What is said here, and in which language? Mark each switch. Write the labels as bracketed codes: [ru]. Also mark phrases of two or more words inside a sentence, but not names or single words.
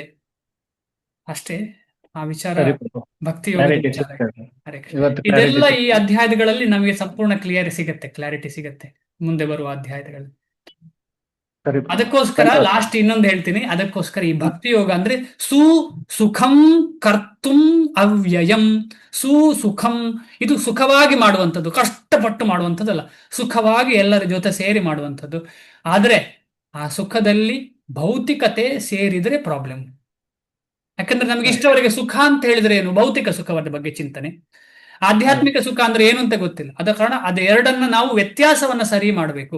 [kn] ಅಷ್ಟೇ ಆ ವಿಚಾರ ಸರಿ ಪ್ರಭು. ಭಕ್ತಿ ಯೋಗದ Clarity ವಿಚಾರ. ಸಿಗ್ತದೆ. [sa] ಹರೇ ಕೃಷ್ಣ. [kn] ಇವತ್ತು ಇದೆಲ್ಲ clarity ಈ ಅಧ್ಯಾಯಗಳಲ್ಲಿ ನಮಗೆ ಸಂಪೂರ್ಣ ಕ್ಲಾರಿಟಿ ಸಿಗತ್ತೆ ಮುಂದೆ ಬರುವ ಅಧ್ಯಾಯಗಳಲ್ಲಿ. ಸರಿ ಪ್ರಭು. ಅದಕ್ಕೋಸ್ಕರ ಧನ್ಯವಾದ. ಲಾಸ್ಟ್ ಇನ್ನೊಂದು ಹೇಳ್ತೀನಿ. ಅದಕ್ಕೋಸ್ಕರ ಈ ಭಕ್ತಿ ಯೋಗ ಅಂದ್ರೆ [sa] ಸುಖಂ ಕರ್ತುಂ ಅವ್ಯಯಂ. [kn] ಸುಖಂ, ಇದು ಸುಖವಾಗಿ ಮಾಡುವಂಥದ್ದು, ಕಷ್ಟಪಟ್ಟು ಮಾಡುವಂಥದ್ದಲ್ಲ, ಸುಖವಾಗಿ ಎಲ್ಲರ ಜೊತೆ ಸೇರಿ ಮಾಡುವಂಥದ್ದು. ಆದ್ರೆ ಆ ಸುಖದಲ್ಲಿ ಭೌತಿಕತೆ ಸೇರಿದ್ರೆ ಪ್ರಾಬ್ಲಮ್. ಯಾಕಂದ್ರೆ ನಮ್ಗೆ ಇಷ್ಟವರೆಗೆ ಸುಖ ಅಂತ ಹೇಳಿದ್ರೆ ಏನು? ಭೌತಿಕ ಸುಖವಾದ ಬಗ್ಗೆ ಚಿಂತನೆ. ಆಧ್ಯಾತ್ಮಿಕ ಸುಖ ಅಂದ್ರೆ ಏನು ಅಂತ ಗೊತ್ತಿಲ್ಲ. ಆದ ಕಾರಣ ಅದೆರಡನ್ನ ನಾವು ವ್ಯತ್ಯಾಸವನ್ನ ಸರಿ ಮಾಡಬೇಕು.